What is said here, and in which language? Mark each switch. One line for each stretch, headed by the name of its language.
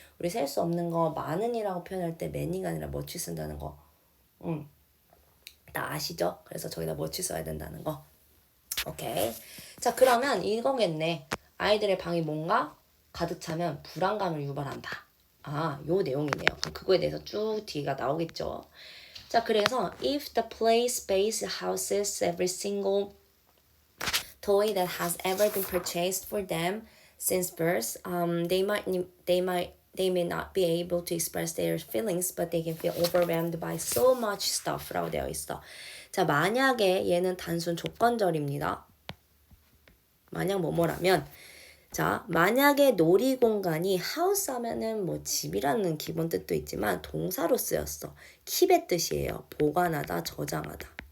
Korean: 우리 셀 수 없는 거 많은이라고 표현할 때 many가 아니라 much 쓴다는 거. 다 아시죠? 그래서 저기다 much 써야 된다는 거. 오케이. 자, 그러면 이거겠네. 아이들의 방이 뭔가 가득 차면 불안감을 유발한다. 아, 요 내용이네요. 그럼 그거에 대해서 쭉 뒤가 나오겠죠. 자, 그래서
English: if the play space houses every single toy that has ever been purchased for them since birth, they may not be able to express their feelings, but they can feel overwhelmed by so much stuff
Korean: 라고 되어 있어. 자, 만약에 얘는 단순 조건절입니다. 만약 뭐뭐라면 자, 만약에 놀이공간이 하우스 하면은 뭐 집이라는 기본 뜻도 있지만 동사로 쓰였어. 킵의 뜻이에요. 보관하다, 저장하다.